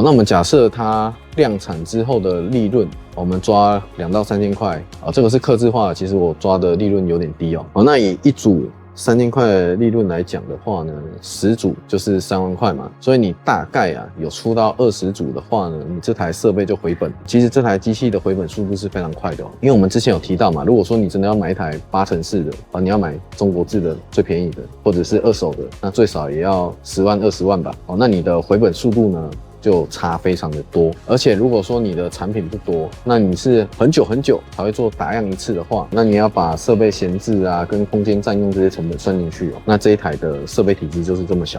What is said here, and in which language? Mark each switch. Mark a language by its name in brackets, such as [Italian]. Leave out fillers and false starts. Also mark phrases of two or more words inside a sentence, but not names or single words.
[Chinese] 那我們假設它量產之後的利潤，我們抓2到3千塊哦，這個是客製化的，其實我抓的利潤有點低哦。那以一組3000塊的利潤來講的話呢，10組就是3萬塊嘛，所以你大概有出到20組的話呢，你這台設備就回本。其實這台機器的回本速度是非常快的哦，因為我們之前有提到嘛，如果說你真的要買一台8x4的你要買中國製的最便宜的，或者是二手的，那最少也要10萬20萬吧。那你的回本速度呢就差非常的多，而且如果說你的產品不多，那你是很久才會做打樣一次的話，那你要把設備閒置啊跟空間占用這些成本算進去哦，那這一台的設備體積就是這麼小。